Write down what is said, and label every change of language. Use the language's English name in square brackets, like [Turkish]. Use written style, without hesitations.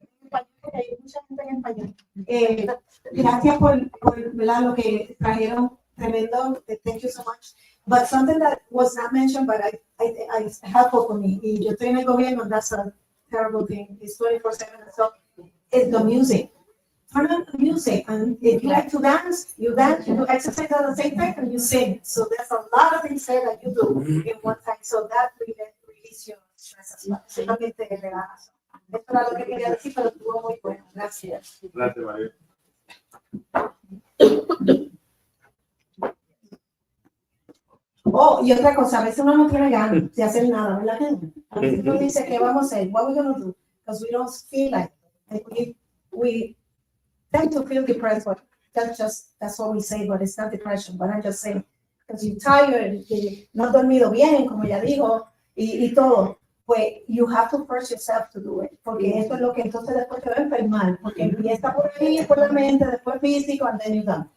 [Spanish] Porque hay mucha gente en español. Gracias por ¿verdad? Lo que trajeron. Tremendo. [English] Thank you so much. But something that was not mentioned, but I it's helpful for me. [Spanish] Y yo estoy en el gobierno, [English] that's a terrible thing. It's 24/7. So it's the music. Turn on the music, and if you like to dance, you do exercise at the same time, and you sing. So there's a lot of things there that you do in one time. So that release your stress as well. [Spanish] So también te relajas. Esto era lo que quería decir, pero estuvo muy bueno. Gracias. Gracias, María. Oh, y otra cosa, a veces uno no tiene ganas de hacer nada, ¿verdad? A veces uno dice, ¿qué vamos a hacer? [English] What are we going to do? Because we don't feel like it. We tend to feel depressed, but that's what we say, but it's not depression, but I'm just saying, because you're tired, [Spanish] no has dormido bien, como ya dijo, y todo, pues [English] you have to force yourself to do it, [Spanish] porque esto es lo que entonces después te va a enfermar, porque empieza por ahí, por la mente, después físico, [English] and then you're done.